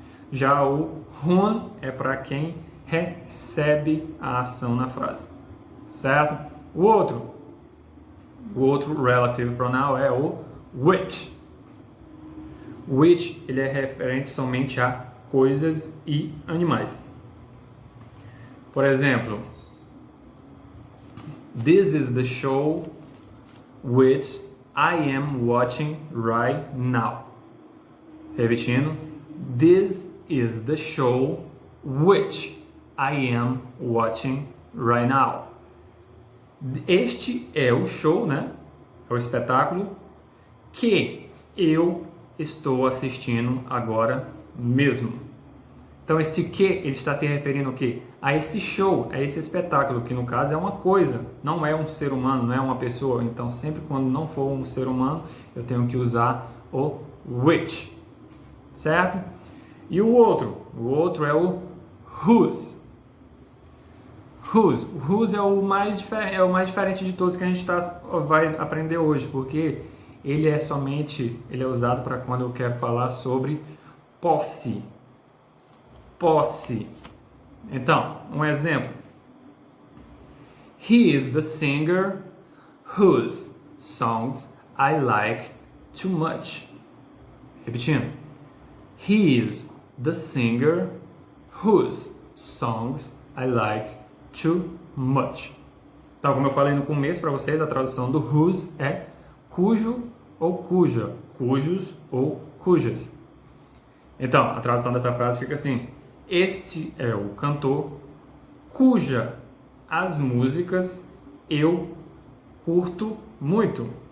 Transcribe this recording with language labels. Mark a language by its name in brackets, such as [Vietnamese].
[Portuguese] Já o whom é para quem recebe a ação na frase. Certo? O outro [English] relative pronoun [Portuguese] é o which. Which ele é referente somente a coisas e animais. Por exemplo, [English] this is the show which I am watching right now. [Portuguese] Repetindo, [English] this is the show which I am watching right now. [Portuguese] Este é o show, né? É o espetáculo que eu estou assistindo agora mesmo. Então, este que, ele está se referindo ao quê? A este show, a esse espetáculo, que no caso é uma coisa, não é um ser humano, não é uma pessoa. Então, sempre quando não for um ser humano, eu tenho que usar o which, certo? E o outro é o whose. Whose é o mais diferente de todos que a gente vai aprender hoje, porque ele é usado para quando eu quero falar sobre posse. Posse. Então, um exemplo. [English] He is the singer whose songs I like too much. [Portuguese] Repetindo. [English] He is the singer whose songs I like too much. [Portuguese] Então, como eu falei no começo para vocês, a tradução do whose é cujo ou cuja, cujos ou cujas. Então, a tradução dessa frase fica assim: este é o cantor cuja as músicas eu curto muito.